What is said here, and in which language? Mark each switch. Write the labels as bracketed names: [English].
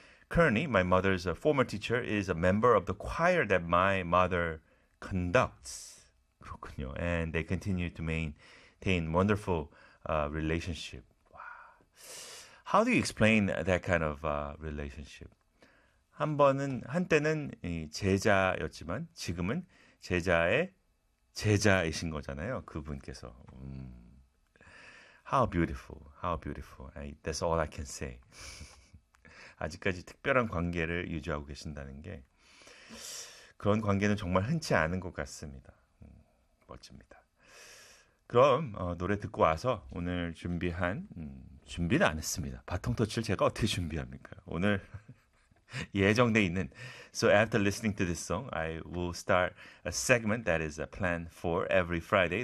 [English] Currently, my mother's former teacher is a member of the choir that my mother conducts. [Korean] 그렇군요. [English] And they continue to maintain wonderful relationship. Wow. How do you explain that kind of relationship? [Korean] 한때는 제자였지만 지금은 제자의 제자이신 거잖아요. 그분께서. [English] How beautiful. How beautiful. That's all I can say. [Korean] 아직까지 특별한 관계를 유지하고 계신다는 게 그런 관계는 정말 흔치 않은 것 같습니다. 멋집니다. 그럼 노래 듣고 와서 오늘 준비한 준비는 안 했습니다. 바통터치를 제가 어떻게 준비합니까? 오늘 예정돼 있는 [English] So after listening to this song, I will start a segment that is planned for every Friday.